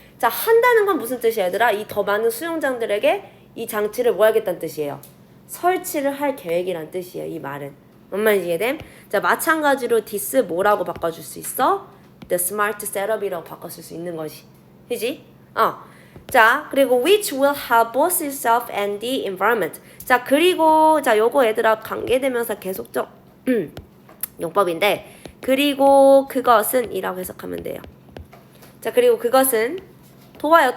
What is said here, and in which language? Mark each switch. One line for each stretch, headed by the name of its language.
Korean: 자, 한다는 건 무슨 뜻이야 얘들아? 이 더 많은 수영장들에게 이 장치를 뭐 하겠다는 뜻이에요? 설치를 할 계획이란 뜻이에요. 이 말은. 뭔 말인지 이해됨? 자, 마찬가지로 this 뭐라고 바꿔줄 수 있어?
English: The smart setup
Korean: 이라고 바꿔줄 수 있는 것이. 그지?
English: 자, 그리고 which will help both itself and the environment.
Korean: 자, 그리고 자, 요거 얘들아 관계대명사 계속적 용법인데 그리고 그것은 이라고 해석하면 돼요. 자, 그리고 그것은 도와요.